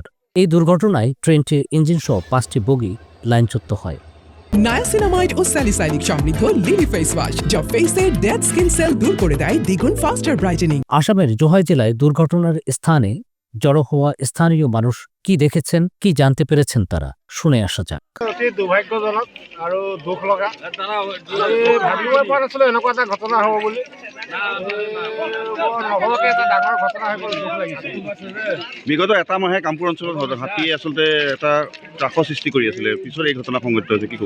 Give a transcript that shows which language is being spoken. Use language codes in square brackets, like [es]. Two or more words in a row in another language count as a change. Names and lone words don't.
[bn] এই দুর্ঘটনায় ট্রেনটির ইঞ্জিনসহ ৫টি বগি লাইনচ্যুত হয়। নায়াসিনামাইড ও স্যালিসাইলিক সমৃদ্ধ লিলি ফেস ওয়াশ যা ফেসের [en] dead skin cell [bn] দূর করে দেয় দ্বিগুণ [en] faster brightening. [bn] আসামের জোহাই জেলায় দুর্ঘটনার স্থানে জড়ো হওয়া স্থানীয় মানুষ কি দেখেছেন, কি জানতে পেরেছেন তারা শুনে আসা যাক। [as] অতি দুৰ্ভাগ্যজনক আৰু দুখ লগা। ভাবিবই পৰা নাছিলো এনেকুৱা এটা ঘটনা হ'ব বুলি। নহ'বকে এটা ডাঙৰ ঘটনা হৈ গ'ল, দুখ লাগিছে। বিগত এটা মাহে কামপুৰ অঞ্চলত হাতীয়ে আচলতে এটা ত্ৰাসৰ সৃষ্টি কৰি আছিলে, পিছত এই ঘটনা সংঘটিত হৈছে, কি ক'ব?